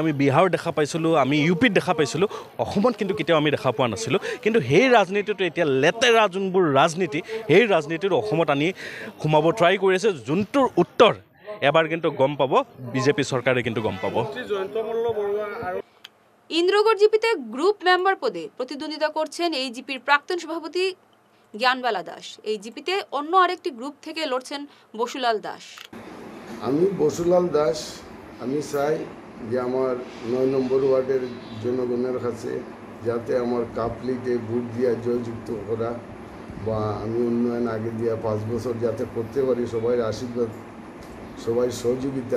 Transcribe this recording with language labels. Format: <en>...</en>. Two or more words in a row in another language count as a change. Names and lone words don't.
<as>আমি বিহাৰত দেখা পাইছিলোঁ, আমি ইউপিত দেখা পাইছিলোঁ, অসমত কিন্তু কেতিয়াও আমি দেখা পোৱা নাছিলোঁ। কিন্তু সেই ৰাজনীতিটো এতিয়া লেতেৰা যোনবোৰ ৰাজনীতি, সেই ৰাজনীতিটো অসমত আনি সোমাব ট্ৰাই কৰিছে, যোনটোৰ উত্তৰ এবাৰ কিন্তু গম পাব বিজেপি চৰকাৰে, কিন্তু গম পাব।</as> <bn>ইন্দ্রগড় জিপিতে গ্রুপ মেম্বার পদে প্রতিদ্বন্দ্বিতা করছেন এই জিপির প্রাক্তন সভাপতি জ্ঞানবালা দাস। এই জিপিতে অন্য আরেকটি গ্রুপ থেকে লড়ছেন বসুলাল দাস। আমি বসুলাল দাস, আমি চাই যে আমার ৯ নম্বর ওয়ার্ডের জনগণের কাছে যাতে আমার কাপলিতে ভোট দিয়া জয়যুক্ত করা বা আমি উন্নয়ন আগে দিয়া ৫ বছর যাতে করতে পারি, সবাই আশীর্বাদ, সবাই সহযোগিতা।</bn>